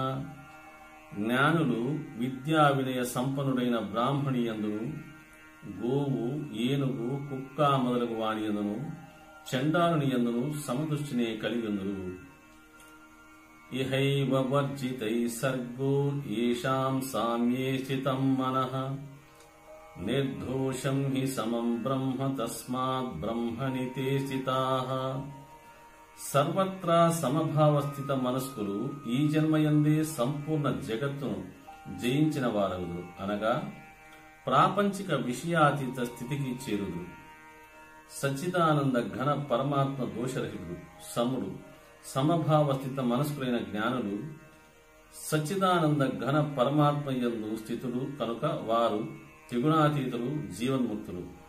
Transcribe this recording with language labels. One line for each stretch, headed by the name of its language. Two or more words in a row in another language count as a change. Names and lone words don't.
Telugu: జ్ఞానులు విద్యా వినయ సంపన్నుడైన బ్రాహ్మణి యందును గోవు, ఏనుగు, కుక్క మొదలగు వాని యందును చండాలుని యందును సమదృష్టినే కలిగిందురు.
Sanskrit: ఇహైవ వర్జితై సర్గో ఏషాం సామ్యే స్థితం మనః నిర్దోషం హి సమం బ్రహ్మ తస్మాత్ బ్రహ్మణి తే స్థితాః.
Telugu: సర్వత్రా సమభావస్థిత మనస్కులు ఈ జన్మయందే సంపూర్ణ జగత్తును జయించిన వారగురు అనగా ప్రాపంచిక విషయాతీత స్థితికి చేరుదు. సచ్చిదానంద ఘన పరమాత్మ దోషరహితుడు, సముడు, సమభావస్థిత మనస్కులైన జ్ఞానులు సచ్చిదానంద ఘన పరమాత్మ యందు స్థితులు కనుక వారు త్రిగుణాతీతులు, జీవన్ముక్తులు.